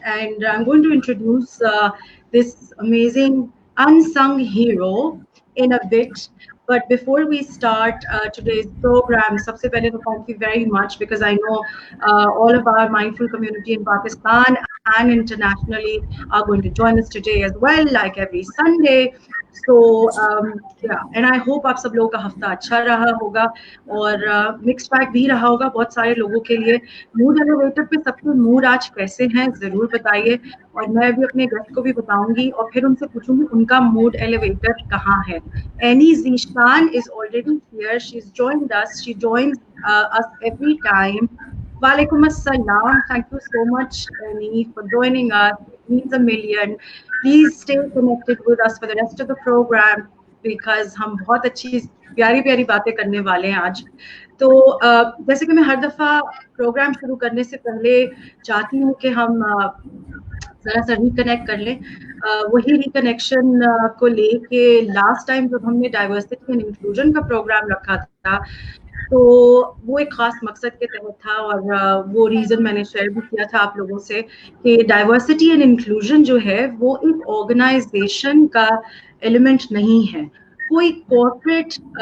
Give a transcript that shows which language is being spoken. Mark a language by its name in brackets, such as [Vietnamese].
[English] And I'm going to introduce this amazing unsung hero in a bit. But before we start today's program, [Hindi] sabse pehle to [English] thank you very much because I know all of our mindful community in Pakistan and internationally are going to join us today as well, like every Sunday. So yeah, and I hope [Hindi] आप सब लोगों का हफ्ता अच्छा रहा होगा और mix pack भी रहा होगा बहुत सारे लोगों के लिए। मूड एलिवेटर पे सबके मूड आज कैसे हैं जरूर बताइए, और मैं भी अपने गेस्ट को भी बताऊंगी और फिर उनसे पूछूंगी उनका मूड एलिवेटर कहाँ है। [English] Annie Zishan is already here. She's joined us. She joins us every time. Walaikum assalam. Thank you so much, Annie, for joining us. It means a million. Please stay connected with us for the rest of the program because [Hindi] हम बहुत अच्छी प्यारी प्यारी बातें करने वाले हैं आज। तो जैसे कि मैं हर दफा प्रोग्राम शुरू करने से पहले चाहती हूँ कि हम जरा सा रिकनेक्ट कर लें। वही रिकनेक्शन को लेके लास्ट टाइम जब हमने डाइवर्सिटी एंड इंक्लूजन का प्रोग्राम रखा था, तो वो एक खास मकसद के तहत था और वो रीजन मैंने शेयर भी किया था आप लोगों से कि डाइवर्सिटी एंड इंक्लूजन जो है वो एक ऑर्गेनाइजेशन का एलिमेंट नहीं है, कोई कॉर्पोरेट